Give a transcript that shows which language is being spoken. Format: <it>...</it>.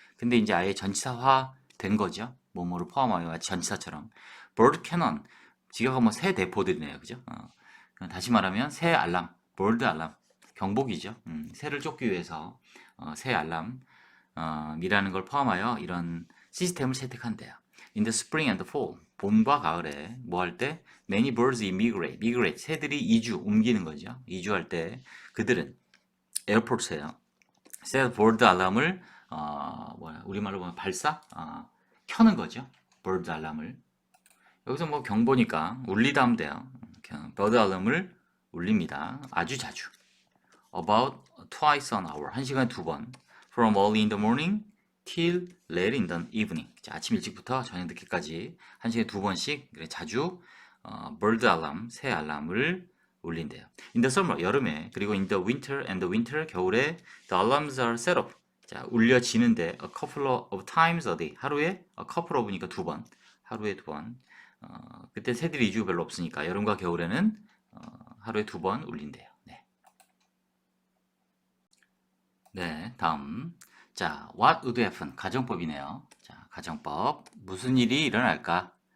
<ko>근데 이제 아예 전치사화 된 거죠. 뭐뭐를 포함하여 전치사처럼. bird cannon 직역하면 새 대포들이네요. 그죠? 다시 말하면 새 알람, bird 알람 경보기죠. 새를 쫓기 위해서 새 알람 이라는 걸 포함하여 이런 시스템을 채택한대요.</ko> <en>In the spring and the fall,</en> <ko>봄과 가을에 뭐 할 때?</ko> <en>Many birds migrate,</en> <ko>새들이 옮기는 거죠. 이주할 때 그들은 에어포트예요. 새 bird 알람을 우리말로 보면 켜는 거죠. bird 알람을. 여기서 뭐 경보니까 울리다 하면 돼요. bird 알람을 울립니다. 아주 자주.</ko> <en>About twice an hour.</en> <ko>1시간에 2번.</ko> <en>From early in the morning till late in the evening.</en> <ko>자, 아침 일찍부터 저녁 늦게까지 1시간에 2번씩 자주 bird alarm, 새 알람을 울린대요.</ko> <en>In the summer,</en> <ko>여름에, 그리고</ko> <en>in the winter and the winter,</en> <ko>겨울에</ko> <en>the alarms are set up.</en> <ko>자, 울려지는데</ko> <en>a couple of times a day.</en> <ko>하루에 a couple of니까 2번. 하루에 2번. 그때 새들이 이주 별로 없으니까 여름과 겨울에는 하루에 2번 울린대요. 네. 네, 다음. 자,</ko> <en>what would happen?</en> <ko>가정법이네요. 자, 가정법. 무슨 일이 일어날까?</ko>